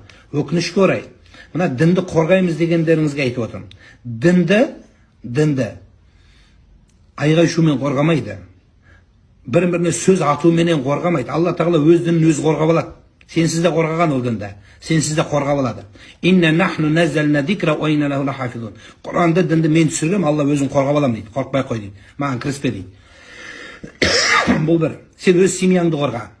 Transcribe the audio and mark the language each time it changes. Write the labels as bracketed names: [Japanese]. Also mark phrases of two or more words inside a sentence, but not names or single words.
[Kazakh] Өкінішке орай. Мына дінді қорғаймыз дегендеріңізге айтып отырмын. Дінді айғай шумен қорғамайды. Бірін-біріне сөз атуменен қорғамайды. Алла тағала өз дінін өзі қорғап алады. Сенсіз де қорғаған ол дінді. Сенсіз де қорғап алады. [Arabic] إنا نحن نزلنا الذكر وإنا له لحافظون. [Kazakh] Құранды дінді мен түсіргем, Алла өзін қорғап алам дейді. Қорықпай қой дейді. Маған кіріспе дейді. Бұл бір. Сен өз семьяңды қорға.